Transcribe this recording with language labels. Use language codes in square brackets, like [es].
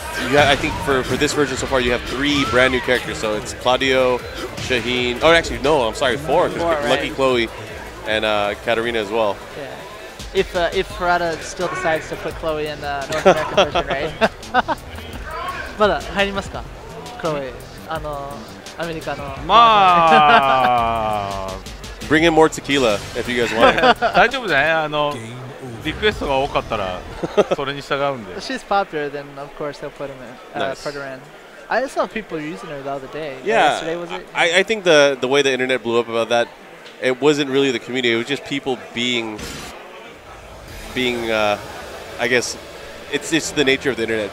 [en] I think for this version so far, you have 3 brand new characters. So it's Claudio, Shaheen. Oh, actually, no, I'm sorry, 4. Because Four, Lucky right. Chloe and Katarina as well. Yeah. If Harada still decides to put Chloe in the North American version, right? [ja] まだ入りますか Chloe アメリカのまあ [en] Bring in more tequila if you guys want it. [ja] 大丈夫だね。リクエストが多かったらそれに従うんで。 [en] She's popular, then of course they'll put Nice. her in. I saw people using her the other day. Yeah, Yesterday was it? I think the way the internet blew up about that, it wasn't really the community. It was just people being I guess it's just the nature of the internet.